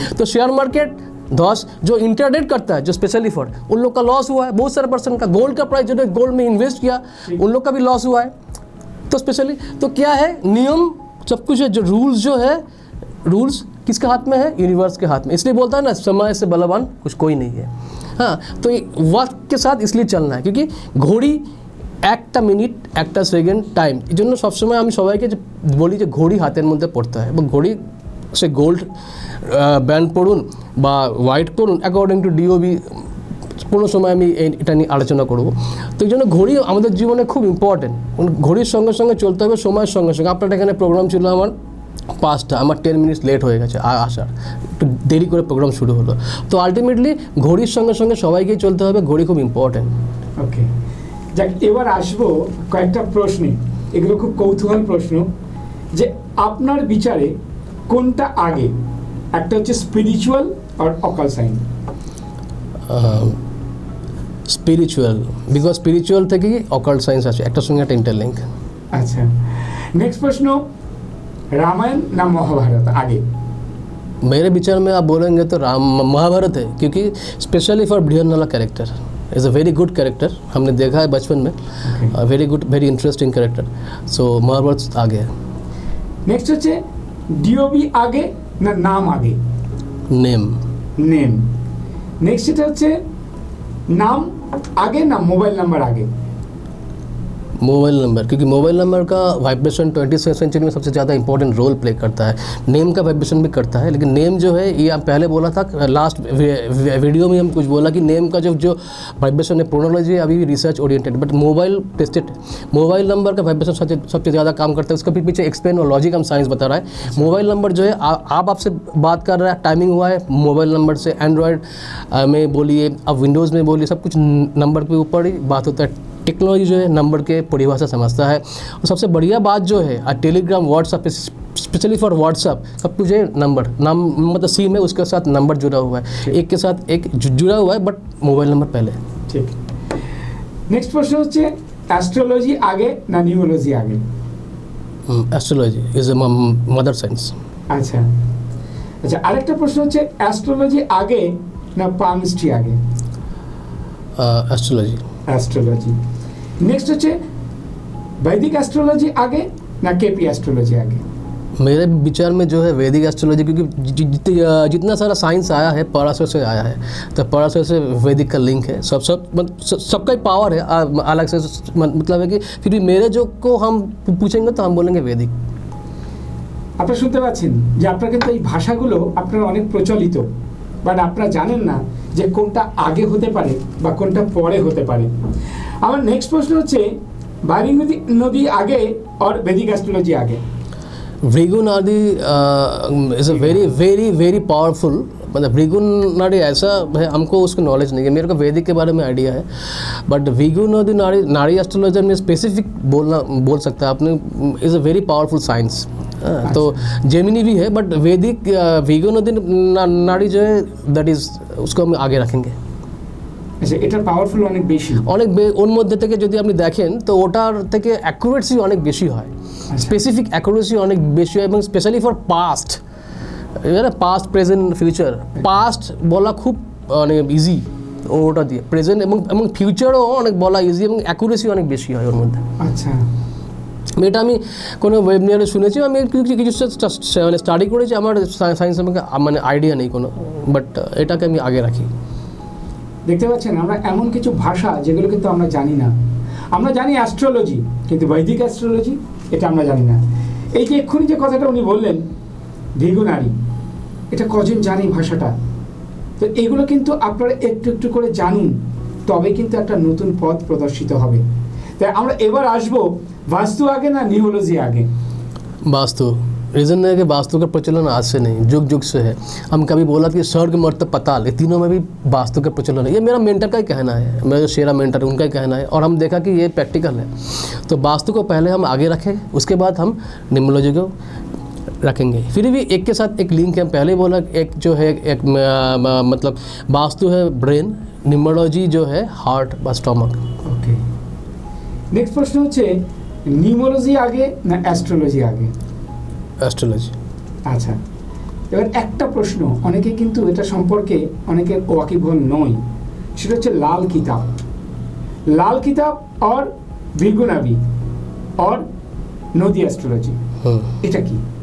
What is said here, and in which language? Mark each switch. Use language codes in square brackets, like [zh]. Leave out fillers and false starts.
[hi] तो share market Dhaus, जो इंटरडेट करता है, जो स्पेशली फॉर उन लोग का लॉस हुआ है, बहुत सारे पर्सन का। गोल्ड का प्राइस जो गोल्ड में इन्वेस्ट किया उन लोग का भी लॉस हुआ है। तो स्पेशली तो क्या है, नियम सब कुछ है, जो रूल्स जो है, रूल्स किसके हाथ में है, यूनिवर्स के हाथ में। इसलिए बोलता है ना, समय से बलवान कुछ कोई नहीं है। हाँ, तो ये वक्त के साथ इसलिए चलना है, क्योंकि घड़ी [bn] একটা মিনিট একটা সেকেন্ড টাইম, এই জন্য সবসময় আমি সবাইকে বলি যে ঘড়ি হাতের মধ্যে পড়তে হয়, এবং ঘড়ি সে গোল্ড ব্যান্ড পড়ুন বা হোয়াইট পড়ুন, অ্যাকর্ডিং টু ডিওবি কোনো সময় আমি এটা নিয়ে আলোচনা করব। তো এই জন্য ঘড়ি আমাদের জীবনে খুব ইম্পর্টেন্ট। ঘড়ির সঙ্গে সঙ্গে চলতে হবে, সময়ের সঙ্গে সঙ্গে। আপনার এখানে প্রোগ্রাম ছিল আমার 5টা, আমার 10 মিনিটস লেট হয়ে গেছে আসার, একটু দেরি করে প্রোগ্রাম শুরু হলো। তো আলটিমেটলি ঘড়ির সঙ্গে সঙ্গে সবাইকেই চলতে হবে, ঘড়ি খুব ইম্পর্টেন্ট। ওকে, যাক, এবার আসবো কয়েকটা প্রশ্নে, এগুলো খুব কৌতূহল প্রশ্ন, যে আপনার বিচারে কোনটা আগে, একটা হচ্ছে spiritual আর occult sign? Spiritual, because spiritual থেকেই অকাল্ট সায়েন্স আছে, একটার সঙ্গে একটা ইন্টারলিঙ্ক। আচ্ছা, [hi] नेक्स्ट प्रश्न, रामायण ना महाभारत आगे? मेरे विचार में आप बोलेंगे तो महाभारत है, क्योंकि specially for Brihannala character is a very good character, हमने देखा है बचपन में, very good, very interesting character. सो महाभारत आगे है। नेक्स्ट [bn] হচ্ছে ডিওবি আগে না নাম আগে? [hi] नेम। [bn] নেম। নেক্সট এটা হচ্ছে নাম আগে না মোবাইল নাম্বার আগে? [hi] मोबाइल नंबर, क्योंकि मोबाइल नंबर का वाइब्रेशन 20वीं सेंचुरी में सबसे ज़्यादा इंपॉर्टेंट रोल प्ले करता है। नेम का वाइब्रेशन भी करता है, लेकिन नेम जो है, ये आप पहले बोला था लास्ट वीडियो में, हम कुछ बोला कि नेम का जो वाइब्रेशन है, प्रोनोलॉजी अभी भी research oriented, but mobile tested. Mobile number का वाइब्रेशन सबसे ज़्यादा काम करता है, उसका भी पीछे एक्सप्लेन और लॉजिक हम साइंस बता रहा है। मोबाइल नंबर जो है, आपसे बात कर रहा है, टाइमिंग हुआ है मोबाइल नंबर से, एंड्रॉयड में बोलिए, अब विंडोज़ में बोलिए, सब कुछ नंबर के ऊपर ही बात होता है। टेक्नोलॉजी जो है नंबर के परिभाषा समझता है। और सबसे बढ़िया बात जो है, Telegram, WhatsApp specially for WhatsApp सब कुछ है नाम मतलब सिम है उसके साथ नंबर जुड़ा हुआ है, एक के साथ एक जुड़ा हुआ है, बट मोबाइल नंबर पहले। [bn] ঠিক। নেক্সট প্রশ্ন হচ্ছে অ্যাস্ট্রোলজি আগে না নিউমোলজি আগে? [hi] Astrology is a mother science. [bn] আচ্ছা আচ্ছা, আরেকটা প্রশ্ন হচ্ছে অ্যাস্ট্রোলজি আগে না পামস্ট্রি আগে? [hi] एस्ट्रोलॉजी। [bn] অ্যাস্ট্রোলজি। নেক্সট হচ্ছে [hi] वैदिक एस्ट्रोलॉजी आगे ना केपी एस्ट्रोलॉजी आगे? मेरे विचार में जो है वैदिक एस्ट्रोलॉजी, क्योंकि जितना सारा साइंस आया है पराशर से आया है, तो पराशर से वैदिक का लिंक है। सबका ही पावर है अलग से, मतलब है कि फिर भी मेरे जो को हम पूछेंगे तो हम बोलेंगे वैदिक। [bn] আপনারা শুনতে পাচ্ছেন যে আপনারা কিন্তু এই ভাষাগুলো আপনারা অনেক প্রচলিত, বাট আপনারা জানেন না যে কোনটা আগে হতে পারে বা কোনটা পরে হতে পারে। আমার নেক্সট প্রশ্ন হচ্ছে বারিং নদী আগে [hi] और वैदिक एस्ट्रोलॉजी आगे? भृगु नाड़ी is a very very very powerful, मतलब भृगु नाड़ी ऐसा है, हमको उसकी नॉलेज नहीं है, मेरे को वैदिक के बारे में आइडिया है, बट भृगु नाड़ी एस्ट्रोलॉजर में स्पेसिफिक बोल सकता है आपने, is a very powerful science. तो जेमिनी भी है, बट वैदिक भृगु नाड़ी जो है दैट इज़ उसको हम आगे रखेंगे। [bn] আচ্ছা, এটা পাওয়ারফুল অনেক বেশি, ওর মধ্যে থেকে যদি আপনি দেখেন তো ওটার থেকে অ্যাকুরেসি অনেক বেশি হয়, স্পেসিফিক অ্যাকুরেসি অনেক বেশি হয়, এবং specially for past, past present future. Past বলা খুব মানে ইজি ওটা দিয়ে, প্রেজেন্ট এবং ফিউচারও অনেক বলা ইজি, এবং অ্যাকুরেসি অনেক বেশি হয় ওর মধ্যে। আচ্ছা, এটা আমি কোনো ওয়েবিনারে শুনেছি, আমি কিছু মানে স্টাডি করেছি, আমার সায়েন্স আমাকে মানে আইডিয়া নেই কোনো, বাট এটাকে আমি আগে রাখি। দেখতে পাচ্ছেন আমরা এমন কিছু ভাষা যেগুলো কিন্তু আমরা জানি না। আমরা জানি অ্যাস্ট্রোলজি, কিন্তু বৈদিক অ্যাস্ট্রোলজি এটা আমরা জানি না। এই যে এক্ষুনি যে কথাটা উনি বললেন ভৃগু নাড়ি, এটা কজন জানে ভাষাটা? তো এগুলো কিন্তু আপনারা একটু একটু করে জানুন, তবে কিন্তু একটা নতুন পথ প্রদর্শিত হবে। তাই আমরা এবার আসবো [hi] वास्तु आगे ना न्यूमोलॉजी आगे? वास्तु। रीज़न है कि वास्तु का प्रचलन आज से नहीं, जुग जुग से है। हम कभी बोला कि स्वर्ग मर्त्य पताल, ये तीनों में भी वास्तु का प्रचलन है। ये मेरा मेंटर का ही कहना है, मेरा जो शेरा मेंटर उनका ही कहना है, और हम देखा कि ये प्रैक्टिकल है। तो वास्तु को पहले हम आगे रखें, उसके बाद हम न्यूमोलॉजी को रखेंगे। फिर भी एक के साथ एक लिंक है, हम पहले बोला एक जो है एक मतलब वास्तु है ब्रेन, न्यूमोलॉजी जो है हार्ट [bn] বা [hi] स्टमक। ओके, नेक्स्ट प्रश्न [bn] হচ্ছে নিউমোলজি আগে না অ্যাস্ট্রোলজি আগে? অ্যাস্ট্রোলজি। আচ্ছা, এবার একটা প্রশ্ন, অনেকে কিন্তু এটা সম্পর্কে অনেকের ওয়াকিবহল নয়, সেটা হচ্ছে লাল কিতাব। লাল কিতাব और ভৃগু নাভি और নদী অ্যাস্ট্রোলজি, এটা কি?